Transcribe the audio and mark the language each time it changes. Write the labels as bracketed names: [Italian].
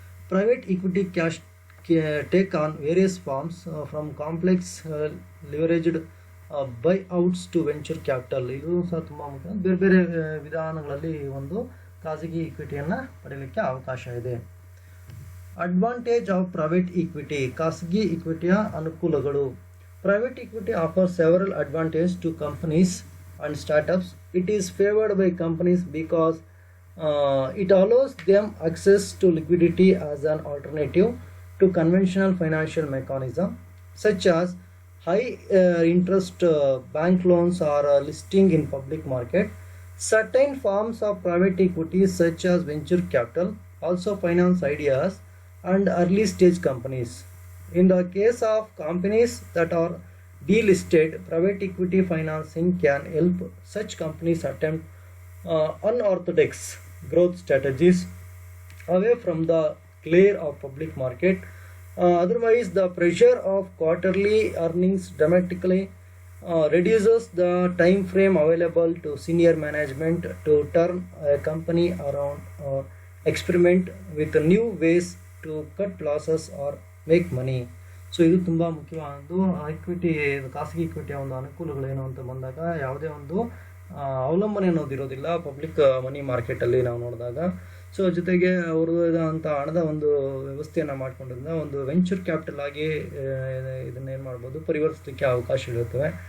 [English] Private equity can take on various forms from complex leveraged buyouts to venture capital. [Kannada] ಇದು ಸಹ ತುಂಬ ಮುಖ್ಯ. ಬೇರೆ ಬೇರೆ ವಿಧಾನಗಳಲ್ಲಿ ಒಂದು ಖಾಸಗಿ ಈಕ್ವಿಟಿಯನ್ನು ಪಡೆಯಲಿಕ್ಕೆ ಅವಕಾಶ ಇದೆ. [English] Advantage of private equity. [Kannada] ಖಾಸಗಿ ಈಕ್ವಿಟಿಯ ಅನುಕೂಲಗಳು. [English] Private equity offer several advantage to companies and startups. It is favored by companies because it allows them access to liquidity as an alternative to conventional financial mechanism such as high interest bank loans or listing in public market. Certain forms of private equity such as venture capital also finance ideas and early stage companies. In the case of companies that are delisted, private equity financing can help such companies attempt unorthodox growth strategies away from the glare of public market. Otherwise, the pressure of quarterly earnings dramatically reduces the time frame available to senior management to turn a company around or experiment with new ways to cut losses or make money. [Kannada] So ಇದು ತುಂಬ ಮುಖ್ಯವಾದದ್ದು. Equity, ಖಾಸಗಿ ಈಕ್ವಿಟಿಯ ಒಂದು ಅನುಕೂಲಗಳೇನು ಅಂತ ಬಂದಾಗ ಯಾವುದೇ ಒಂದು ಅವಲಂಬನೆ ಅನ್ನೋದು ಇರೋದಿಲ್ಲ ಪಬ್ಲಿಕ್ ಮನಿ ಮಾರ್ಕೆಟಲ್ಲಿ ನಾವು ನೋಡಿದಾಗ. ಸೊ ಜೊತೆಗೆ ಅವರು ಅಂತ ಹಣದ ಒಂದು ವ್ಯವಸ್ಥೆಯನ್ನು ಮಾಡ್ಕೊಂಡಿರೋದ್ರಿಂದ ಒಂದು ವೆಂಚರ್ ಕ್ಯಾಪಿಟಲ್ ಆಗಿ ಇದನ್ನೇನು ಮಾಡ್ಬೋದು, ಪರಿವರ್ತಿಸಲಿಕ್ಕೆ ಅವಕಾಶ ಇರುತ್ತವೆ.